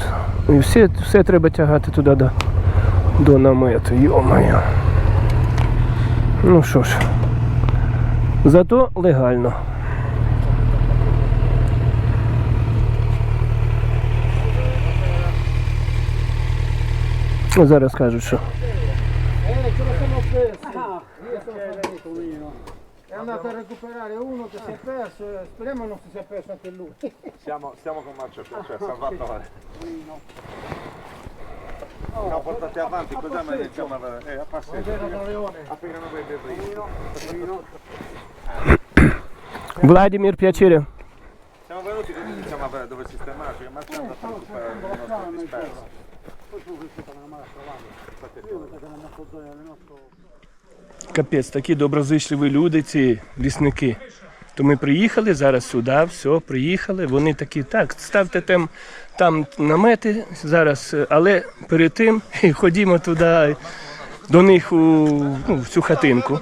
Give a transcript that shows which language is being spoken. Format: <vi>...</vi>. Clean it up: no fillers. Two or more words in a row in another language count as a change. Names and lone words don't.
<uk>І все треба тягати туди до намету. Йо-моє. Ну що ж. Зато легально. Зараз кажуть, що.</uk> <it>È andato a recuperare uno che si è perso, speriamo non si sia perso anche lui. Siamo con Marcio, cioè Salvatore. No, portate avanti, cos'è ma iniziamo a passare. Appena noi bevrino. Владимир Piacere. Siamo venuti così iniziamo a vedere dove sistemarci, che Marcio è andato a recuperare il nostro disperso.</it> <uk>Капець, такі доброзичливі люди, ці лісники. То ми приїхали зараз сюди, все, приїхали. Вони такі, так, ставте там намети зараз, але перед тим ходімо туди, до них в цю хатинку.</uk>